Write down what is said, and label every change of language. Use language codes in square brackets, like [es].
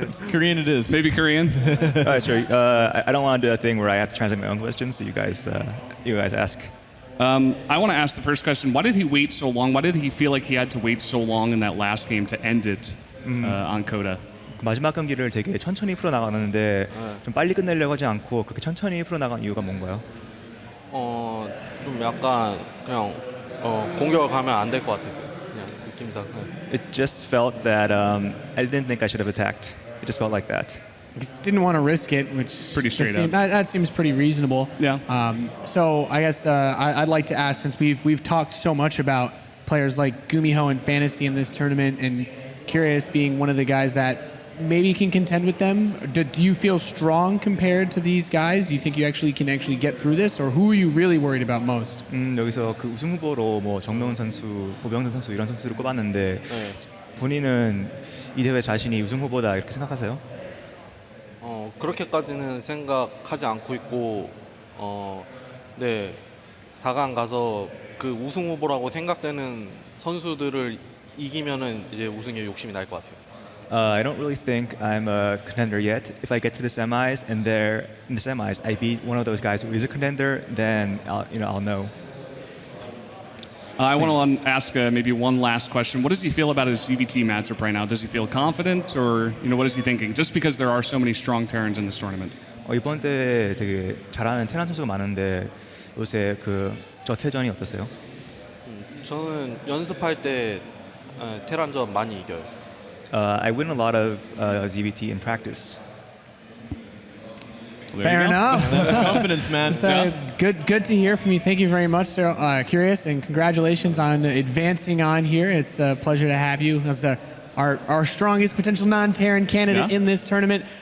[en] Korean it is. Maybe Korean? All right, sure. I don't want to do a thing where I have to translate my own questions, so you guys ask. I want to ask the first question. Why did he wait so long? Why did he feel like he had to wait so long in that last game to end it on Coda? [ko] 마지막 경기를 되게 천천히 풀어나가는데 좀 빨리 끝내려고 하지 않고 그렇게 천천히 풀어나간 이유가 뭔가요? 좀 약간 그냥 공격을 가면 안 될 것 같았어요. 그냥 느낌상. [en] It just felt that I didn't think I should have attacked. It just felt like that. Didn't want to risk it, which Pretty straight up. That seems pretty reasonable. Yeah. So I guess I'd like to ask, since we've talked so much about players like Gumiho and Fantasy in this tournament, and Curious being one of the guys that maybe can contend with them. Do you feel strong compared to these guys? Do you think you can get through this, or who are you really worried about most? [ko] 여기서 그 우승 후보로 뭐 정명훈 선수, 고병선 선수 이런 선수를 꼽았는데 본인은 이 대회 자신이 우승 후보다 이렇게 생각하세요? 그렇게까지는 생각하지 않고 있고, 네, 4강 가서 그 우승 후보라고 생각되는 선수들을 이기면은 이제 우승에 욕심이 날 것 같아요. [en] I don't really think I'm a contender yet. If I get to the semis and in the semis I beat one of those guys who is a contender, then I'll know. I want to ask maybe one last question. What does he feel about his ZvT matchup right now? Does he feel confident, or what is he thinking? Just because there are so many strong Terrans in this tournament. [ko] 이번 대회 되게 잘하는 테란 선수가 많은데 요새 저 태전이 어떠세요? 저는 연습할 때 테란전 많이 이겨요. [en] I win a lot of ZvT in practice. Fair enough. That's confidence, man. Good to hear from you. Thank you very much, Curious, and congratulations on advancing on here. It's a pleasure to have you as our strongest potential non-Terran candidate in this tournament.